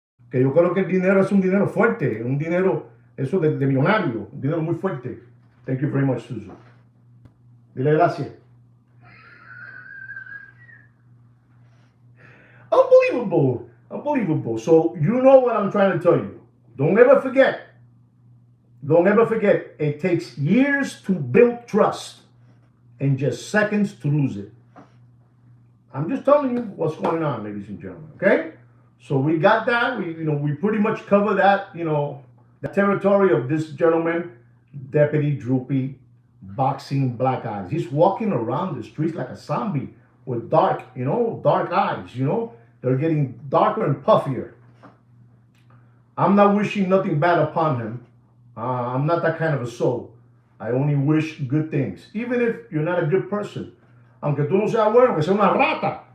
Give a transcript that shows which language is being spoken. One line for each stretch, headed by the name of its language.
Spanish: Que yo creo que el dinero es un dinero fuerte, un dinero, eso de millonario, un dinero muy fuerte.
English: Thank you very much, Suso.
Spanish: Dile gracias.
English: Unbelievable. Unbelievable. So you know what I'm trying to tell you. Don't ever forget. Don't ever forget. It takes years to build trust and just seconds to lose it. I'm just telling you what's going on, ladies and gentlemen. Okay? So we got that. We pretty much cover that, the territory of this gentleman, Deputy Droopy, Boxing Black Eyes. He's walking around the streets like a zombie with dark eyes, They're getting darker and puffier. I'm not wishing nothing bad upon him. I'm not that kind of a soul. I only wish good things. Even if you're not a good person.
Spanish: Aunque tú no seas bueno, que sea una rata.